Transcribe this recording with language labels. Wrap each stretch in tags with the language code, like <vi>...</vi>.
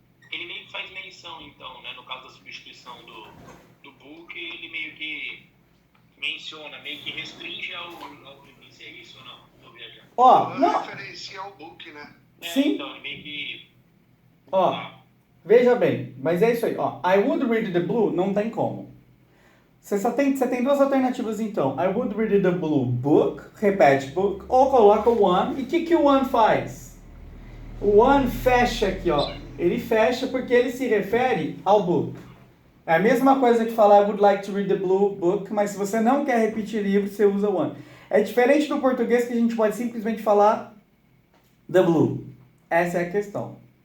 <pt>ele meio que faz menção, então, né? No caso da substituição do book, ele meio que menciona, meio que restringe ao se é isso ou não? Tô viajando. Ó, não... referencia ao book, né? Sim. Então, ele meio que... Ó, veja bem, mas é isso aí, ó.</pt> <en>I would read the blue,</en> <pt>não tem como. Você tem duas alternativas então.</pt> <en>I would read the blue book,</en> <pt>repete book, ou coloca o one. E o que o one faz? O one fecha aqui, ó. Ele fecha porque ele se refere ao book. É a mesma coisa que falar</pt> <en>I would like to read the blue book,</en> <pt>mas se você não quer repetir livro, você usa o one. É diferente do português que a gente pode simplesmente falar the blue. Essa é a questão.</pt>